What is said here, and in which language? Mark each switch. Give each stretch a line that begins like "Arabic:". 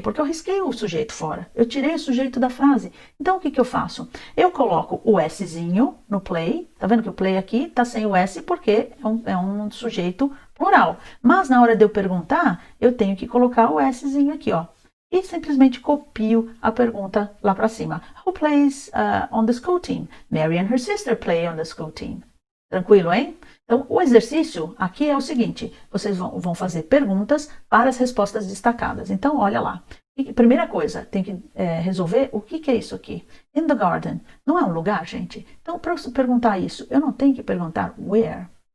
Portuguese: Porque eu risquei o sujeito fora. Eu tirei o sujeito da frase. Então, o que eu faço? Eu coloco o Szinho no play. Tá vendo que o play aqui tá sem o S porque é um sujeito plural. Mas na hora de eu perguntar, eu tenho que colocar o Szinho aqui, ó. E simplesmente copio a pergunta lá para cima.
English: Who plays on the school team? Mary and her sister play on the school team.
Portuguese: Tranquilo, hein? Então, o exercício aqui é o seguinte. Vocês vão fazer perguntas para as respostas destacadas. Então, olha lá. Primeira coisa, tem que resolver o que é isso aqui.
English: In the garden.
Portuguese: Não é um lugar, gente? Então, para eu perguntar isso, eu não tenho que perguntar where.